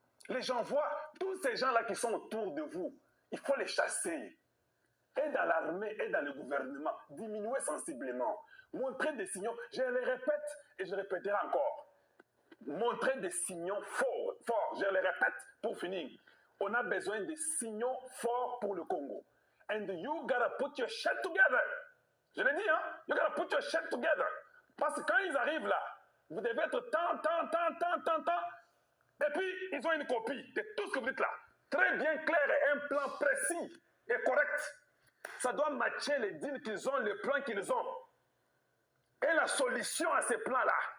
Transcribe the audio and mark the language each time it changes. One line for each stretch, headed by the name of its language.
French: Les gens voient tous ces gens-là qui sont autour de vous. Il faut les chasser. Et dans l'armée, et dans le gouvernement, diminuer sensiblement. Montrer des signaux. Je les répète et je répéterai encore. montrer des signaux forts, forts. Je le répète pour finir. On a besoin de signaux forts pour le Congo.
English: And you gotta put your shit together.
French: Je l'ai dit, hein?
English: You gotta put your shit together.
French: Parce que quand ils arrivent là, vous devez être tant. Et puis, ils ont une copie de tout ce que vous dites là. Très bien clair et un plan précis et correct. Ça doit matcher les deals qu'ils ont, les plans qu'ils ont. Et la solution à ces plans-là.